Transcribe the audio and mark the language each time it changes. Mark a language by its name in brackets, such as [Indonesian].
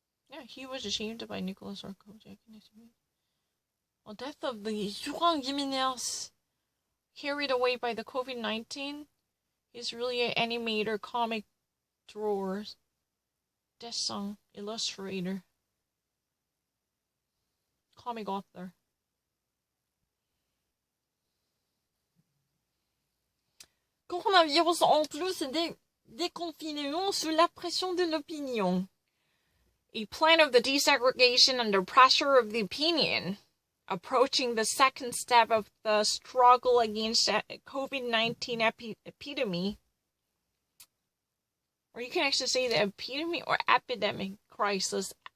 [English] Yeah, he was ashamed by Nicolas Sarkozy. The death of the Juan Jimenez, carried away by the COVID-19, is really an animator, comic drawer, dessin, illustrator, comic author. [French] Coronavirus en plus et déconfinement sous la pression de l'opinion. [English] A plan of the desegregation under pressure of the opinion, approaching the second step of the struggle against COVID-19 epidemic. Or you can actually say the epidemic or epidemic crisis.